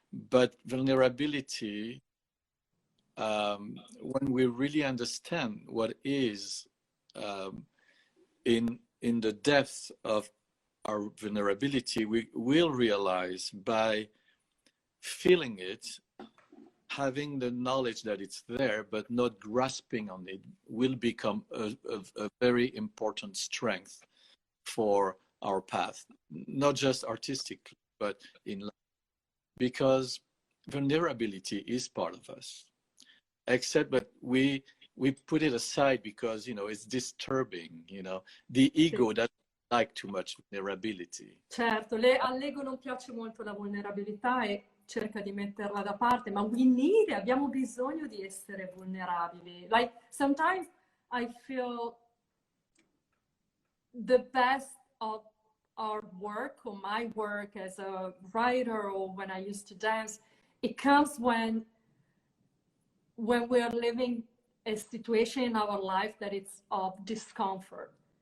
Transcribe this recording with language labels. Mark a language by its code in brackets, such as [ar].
[en] But vulnerability, when we really understand what is in the depth of our vulnerability, we will realize by feeling it, having the knowledge that it's there, but not grasping on it, will become a very important strength for our path, not just artistically, but in life. Because vulnerability is part of us, except that we put it aside because, you know, it's disturbing, you know, the ego doesn't like too much vulnerability. [it] Certo, all'ego non piace molto la vulnerabilità e cerca di metterla da parte, ma abbiamo bisogno di essere vulnerabili. [en] Like sometimes I feel the best of our work, or my work as a writer, or when I used to dance, it comes when we are living a situation in our life that it's of discomfort.